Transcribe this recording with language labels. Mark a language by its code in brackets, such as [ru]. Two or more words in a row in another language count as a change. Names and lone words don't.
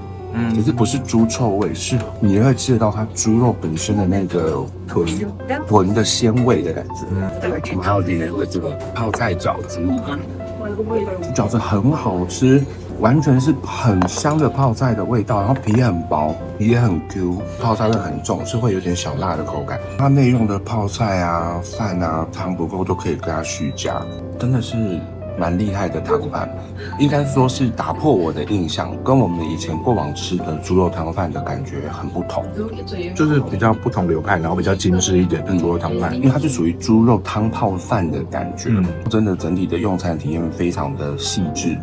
[zh] 可是不是豬臭味，是你會吃得到它豬肉本身的那個豚的鮮味的感覺。我們還有點這個泡菜餃子，餃子很好吃，完全是很香的泡菜的味道，然後皮很薄，皮也很 Q， 泡菜味很重，是会有點小辣的口感。它內用的泡菜啊、飯啊、湯不夠都可以給它續加，真的是蠻厲害的湯飯，應該說是打破我的印象，跟我們以前過往吃的豬肉湯飯的感覺很不同，就是比較不同流派，然後比較精緻一點的豬肉湯飯，因為它是屬於豬肉湯泡飯的感覺，真的整體的用餐體驗非常的細緻。